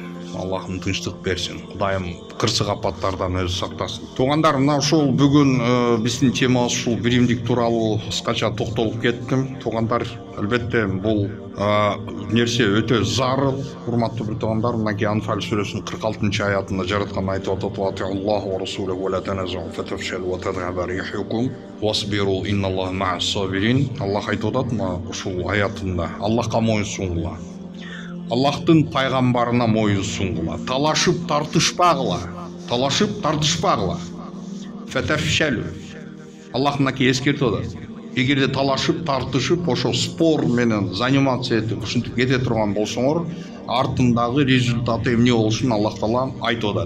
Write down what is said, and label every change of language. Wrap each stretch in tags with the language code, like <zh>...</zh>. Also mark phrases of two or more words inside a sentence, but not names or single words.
<ky>Аллахым тынчтык берсин. Кудайым кырсык апаттардан өзү сактасын. Туугандар, мына ушул бүгүн биздин темабыз ушул биримдик тууралуу кыскача токтолуп кеттим. Туугандар, албетте бул нерсе өтө зарыл. Урматтуу бир туугандар, мынакей Анфал сүрөсүнүн 46-аятында жараткан айтып атат:</ky> <ar>"الله ورسوله ولا تنازعوا فتفشلوا وتذهب ريحكم واصبروا إن الله مع الصابرين."</ar> <ky>Аллах айтып атат мына ушул аятында: Аллахка моюн сунгула, Аллахтын пайгамбарына моюн сунгула, талашып тартышпагыла. Фатафшалу. Аллах мынакей эскертип атат: эгерде талашып тартышып ошо спор менен заниматься этип ушинтип кете турган болсоңор, артындагы результаты эмне болушун Аллах Таала айтып атат.</ky>